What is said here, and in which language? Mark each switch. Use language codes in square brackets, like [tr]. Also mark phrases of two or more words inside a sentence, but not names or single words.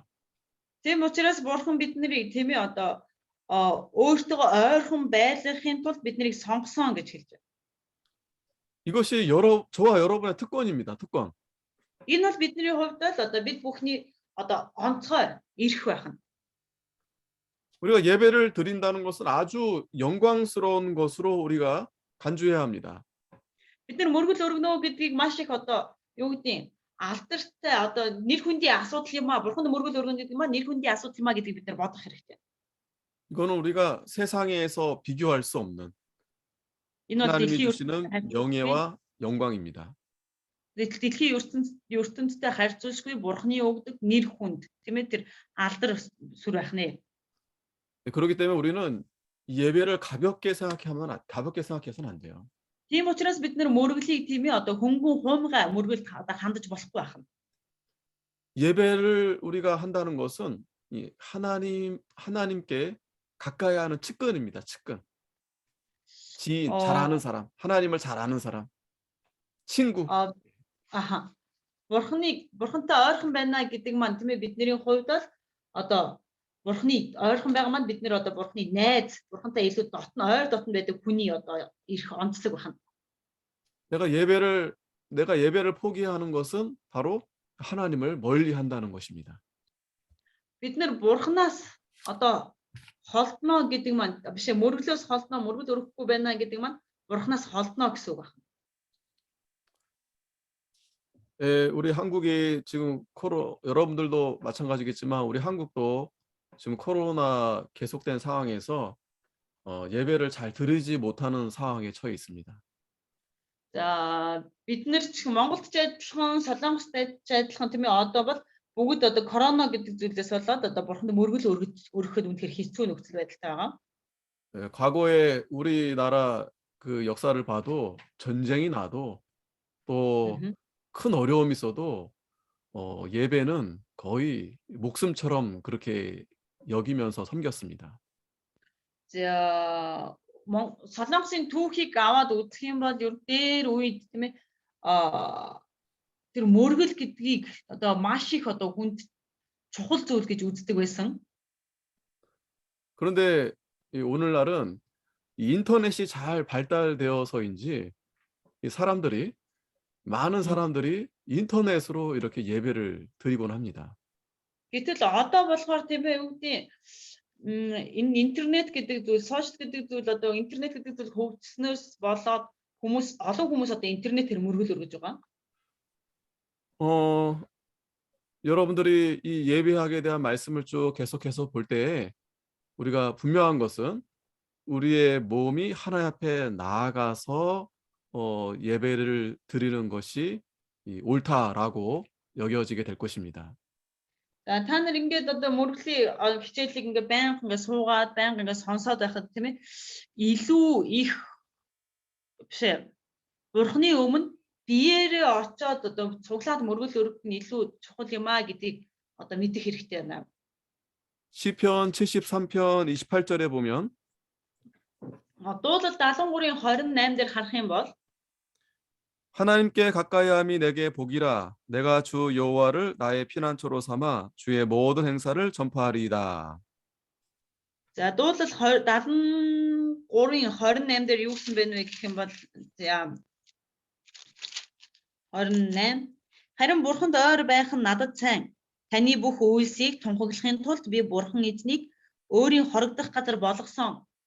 [mn] Тийм учраас бурхан биднийг тийм ээ одоо өөртөө ойрхон байлгахын тулд биднийг сонгосон гэж хэлж байна. [ko] 이것이 저와 여러분의 특권입니다. 특권. [mn] Энэ бол бидний хувьд л одоо бид бүхний одоо онцгой эрх байх нь. [ko] 우리가 예배를 드린다는 것은 아주 영광스러운 것으로 우리가 간주해야 합니다. [mn] Бид нар мөргөл өргөнөө гэдгийг маш их одоо юу гэдгийг алдартай одоо нэр хүндийн асуудал юм а. Бурханд мөргөл өргөн гэдэг юм а. Нэр хүндийн асуудал юм а гэдгийг бид нар бодох хэрэгтэй. [ko] 이거는 우리가 세상에서 비교할 수 없는 [mn] Энэ бол [ko] 하나님이 [mn] дэлхийн [ko] 주시는 [mn] ертөнцийн [ko] 명예와 영광입니다. [mn] дэлхийн ертөнцтэй харьцуулшгүй бурхны өгдөг нэр хүнд тийм ээ тэр алдар сүр байх нэ. [ko] 그렇기 때문에 우리는 예배를 가볍게 생각해서는 안 돼요. [mn] Тийм учраас бид нар мөргөлийг тийм ээ одоо хөнгөн хуумгай мөргөлд хандаж болохгүй байх нь. [ko] 예배를 우리가 한다는 것은 이 하나님께 가까이 하는 측근입니다. 측근. 지인, 잘 아는 사람, 하나님을 잘 아는 사람, 친구. Аха. [mn] Бурхантай ойрхон байна гэдэг маань тийм ээ бидний хувьд бол одоо бурхны ойрхон байгаа маань бид нэр одоо бурхны найз, бурхантай илүү ойр дотн байдаг хүний одоо эрх онцлог байна. [ko] 내가 예배를 포기하는 것은 바로 하나님을 멀리 한다는 것입니다. [mn] Бид нар бурхнаас одоо холдно гэдэг маань биш мөргөлөөс холдно, мөргөл өрөхгүй байна гэдэг маань бурхнаас холдно гэсэн үг байна. [ko] 우리 한국이 지금 여러분들도 마찬가지겠지만 우리 한국도 지금 코로나 계속된 상황에서 예배를 잘 드리지 못하는 상황에 처해 있습니다. [mn] За бид нар ч Монголд ч адилхан, Солонгост ч адилхан тийм ээ одоо бол бүгд одоо корона гэдэг зүйлээс болоод одоо бурханд мөргөл өргөхөд үнэхээр хэцүү нөхцөл байдалтай байгаа. [ko] 과거에 우리나라 그 역사를 봐도 전쟁이 나도 또 큰 어려움이 있어도 예배는 거의 목숨처럼 그렇게 여기면서 섬겼습니다. [mn] За Солонгосын түүхийг аваад үзэх юм бол ер дээр үед тийм ээ тэр мөргөл гэдгийг одоо маш их одоо хүнд чухал зүйл гэж үздэг байсан. [ko] 그런데 오늘날은 이 인터넷이 잘 발달되어서인지 많은 사람들이 인터넷으로 이렇게 예배를 드리곤 합니다. [mn] Гэтэл одоо болохоор тийм ээ юу гэдэг энэ интернет гэдэг зүйл, сошиал гэдэг зүйл одоо интернет гэдэг зүйл хөгжснөөс болоод олон хүмүүс одоо интернетээр мөргөл өргөж байгаа. [ko] 여러분들이 이 예배학에 대한 말씀을 쭉 계속해서 볼 때에 우리가 분명한 것은 우리의 몸이 하나님 앞에 나아가서 예배를 드리는 것이 옳다라고 여겨지게 될 것입니다. [mn] За та нар ингээд одоо мөргөлийн хичээлийг ингээд байнга ингээд суугаад байнга ингээд сонсоод байхад тийм ээ илүү их биш бурхны өмнө биеэрээ очоод одоо цуглаад мөргөл өргөх нь илүү чухал юм а гэдгийг одоо мэдэх хэрэгтэй байна. [ko] 시편 73편 28절에 보면 [mn] Дуулал 73-ийн 28 дээр харах юм бол [ko] 하나님께 가까이함이 내게 복이라 내가 주 여호와를 나의 피난처로 삼아 주의 모든 행사를 전파하리이다. [mn] За дуулал 73-ийн 28 дээр юу гэсэн бэ гэх юм бол за 28 харин бурханд ойр байх нь надад сайн. Таны бүх үйлсийг тунхаглахын тулд би бурхан эзнийг өөрийн хорогдох газар болгосон.